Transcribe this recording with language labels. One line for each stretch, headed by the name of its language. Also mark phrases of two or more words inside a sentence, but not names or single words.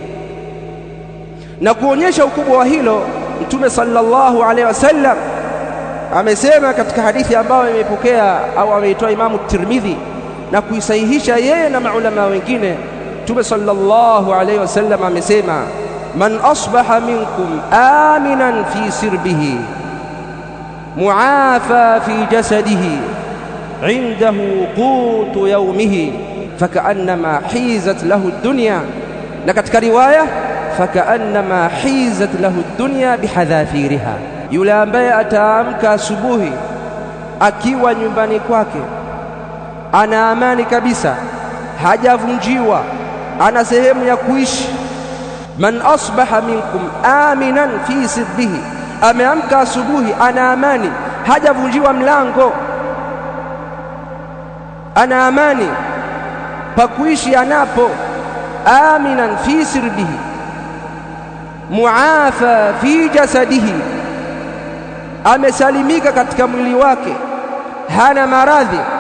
Swahili: Na kuonyesha ukubwa wa hilo, Mtume
Arabic: صلى الله عليه وسلم
Swahili: amesema katika hadithi ambayo imepokea au ameitoa Imamu Tirmidhi na kuisahihisha yeye na maulama wengine.
Arabic: Mtume صلى الله عليه وسلم amesema من أصبح منكم آمنا في سربه معافى في جسده عنده قوت يومه فكأنما حيزت له الدنيا,
Swahili: na katika riwaya
Arabic: فكأنما حيزت له الدنيا بحذافيرها.
Swahili: Yule ambaye ataamka asubuhi akiwa nyumbani kwake ana amani kabisa, hajavunjiwa, ana sehemu ya kuishi.
Arabic: من أصبح منكم آمنا في سربه,
Swahili: ameamka asubuhi ana amani, hajavunjiwa mlango, ana amani pa kuishi anapo.
Arabic: آمنا في سربه معافى في جسده,
Swahili: amesalimika katika mwili wake, hana maradhi.